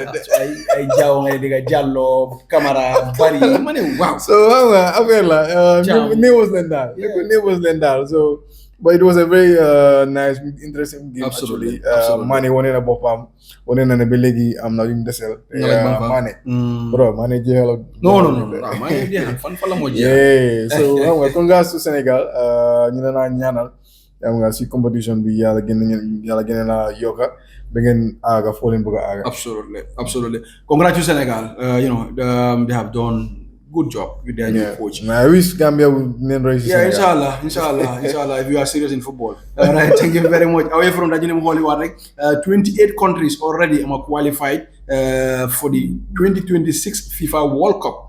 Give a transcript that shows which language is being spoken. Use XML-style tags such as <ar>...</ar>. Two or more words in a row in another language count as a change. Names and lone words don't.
<wo>ay jaaw ngay dégg Diallo Camara bari ma ne waaw so xam nga affaire la néewos leen daal so</wo> <en>but it was a very nice interesting game actually</en> <wo>Mané wane na boppam wane na ne ba léegi am na yu mu desel Mané bro Mané jeexal non Mané jeexal fan la moo jeexal so xam nga</wo> <en>congrats to Sénégal</en> <wo>ñu ne naa ñaanal xam nga si competition bi yàlla gën na yokka ba ngeen aaga foo leen bëgg a aaga</wo> <en>absolutely congrats to Sénégal they have done good job with their new coach. I wish Gambia would name race. Inshallah, if you are serious in football. All right, thank you very much. Away from that, 28 countries already are qualified for the 2026 FIFA World Cup.</en>